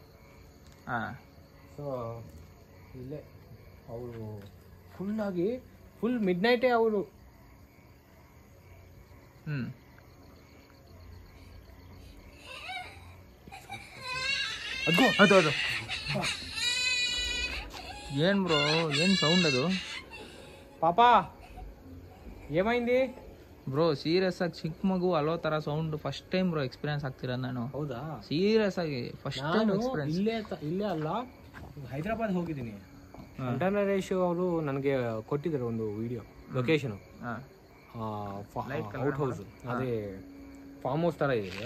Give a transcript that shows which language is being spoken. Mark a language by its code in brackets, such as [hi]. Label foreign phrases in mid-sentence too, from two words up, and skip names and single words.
[kn] ಸೊ ಇಲ್ಲೇ ಅವರು [en] full midnight [kn] ಅವರು. [te] ಅದು ఏం బ్రో, ఏం సౌండ్ ಅದು? పాపా ఏమైంది ಬ್ರೋ? [kn] ಸೀರಿಯಸ್ ಆಗಿ ಚಿಕ್ಕ ಮಗು ಅಲೋ ತರ ಸೌಂಡ್ [en] first time bro experience [kn] ಆಗ್ತಿರೋದು ನಾನು. ಹೌದಾ? ಸೀರಿಯಸ್ ಆಗಿ [en] first time experience. [kn] ಇಲ್ಲೇ ಅಲ್ಲ, ಹೈದರಾಬಾದ್ ಹೋಗಿದ್ದೀನಿ. ನರೇಶ್ ಅವರು ನನಗೆ ಕೊಟ್ಟಿದ್ದಾರೆ ಒಂದು [en] video location, out house, [kn] ಅದೇ [en] farm house [kn] ತರ ಇದೆ.